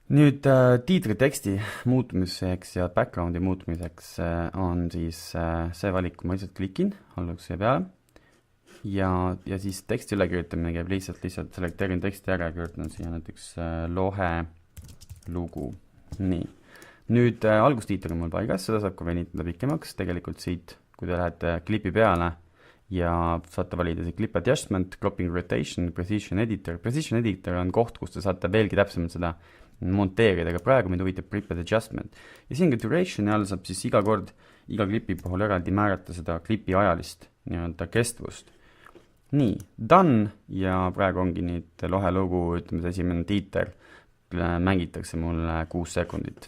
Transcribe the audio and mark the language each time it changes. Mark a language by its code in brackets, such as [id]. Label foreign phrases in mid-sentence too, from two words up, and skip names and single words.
[et] nüüd tiitriteksti muutumiseks ja backgroundi muutumiseks on siis see valik, kui ma lihtsalt klikin alguse peale ja siis teksti ülekirjutamine käib lihtsalt selekteerin teksti ära ja kirjutan siia näiteks lohe lugu. Nii. Nüüd algustiiter on mul paigas, seda saab ka venitada pikemaks. Tegelikult siit, kui te lähete klipi peale ja saate valida see [en] clip adjustment, cropping rotation, precision editor. Precision editor [et] on koht, kus te saate veelgi täpsemalt seda monteerida, aga praegu mind huvitab [en] clip adjustment. [et] Ja siin ka duration all saab siis iga klipi puhul eraldi määrata seda klipi ajalist nii-öelda kestvust. Nii, done ja praegu ongi nüüd lohe lugu, ütleme see esimene tiiter, mängitakse mulle 6 sekundit.